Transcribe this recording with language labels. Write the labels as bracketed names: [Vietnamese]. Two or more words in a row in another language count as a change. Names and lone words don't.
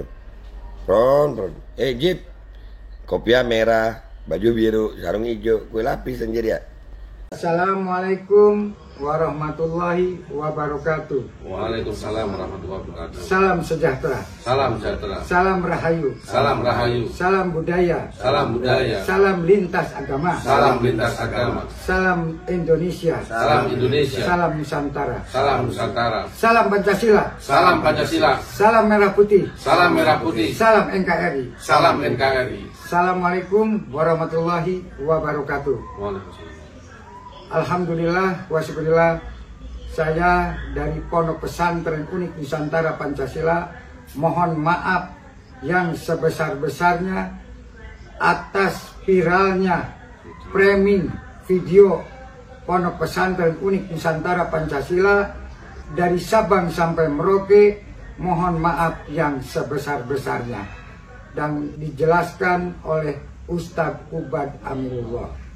[Indonesian] Ron. Jip. Kopiah merah, baju biru, sarung hijau, kue lapis anjir ya. [Arabic] السلام عليكم ورحمة الله وبركاته. وعليكم السلام ورحمة الله وبركاته. [Indonesian] Salam sejahtera. Salam sejahtera. Salam rahayu. Salam rahayu. Salam budaya. Salam budaya. Salam lintas agama. Salam lintas agama. Salam Indonesia. Salam Indonesia. Salam Nusantara. Salam Nusantara. Salam Pancasila. Salam Pancasila. Salam merah putih. Salam merah putih. Salam NKRI. Salam NKRI. [Arabic] السلام عليكم ورحمة الله وبركاته. وعليكم السلام. الحمد لله والشكر لله, [Indonesian] saya dari Pondok Pesantren Unik Nusantara Pancasila mohon maaf yang sebesar-besarnya atas viralnya framing video Pondok Pesantren Unik Nusantara Pancasila dari Sabang sampai Merauke, mohon maaf yang sebesar-besarnya, dan dijelaskan oleh Ustadz Ubad Amirullah.